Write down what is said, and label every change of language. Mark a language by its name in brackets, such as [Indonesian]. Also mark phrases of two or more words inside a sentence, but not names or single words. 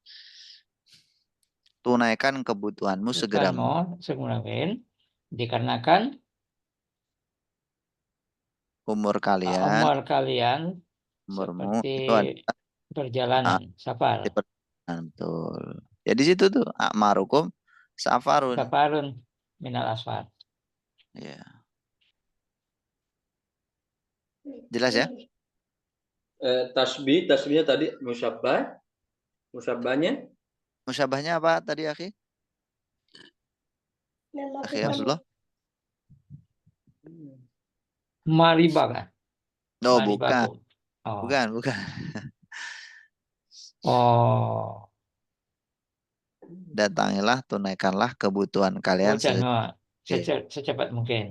[Indonesian] Tunaikan kebutuhanmu segera. Segera dikarenakan Umur kalian. Umurmu seperti itu ada perjalanan, safar. Betul. Ya di situ tuh [Arabic] أعماركم سفر. سفر من الأسفار. [Indonesian] Ya. Jelas ya? tasbihnya tadi musabbahnya Musyabahnya apa tadi akhi? Akhi Abdullah? Mariba kan? No, bukan. Oh. Bukan. Oh. Datangilah, tunaikanlah kebutuhan kalian secepat mungkin.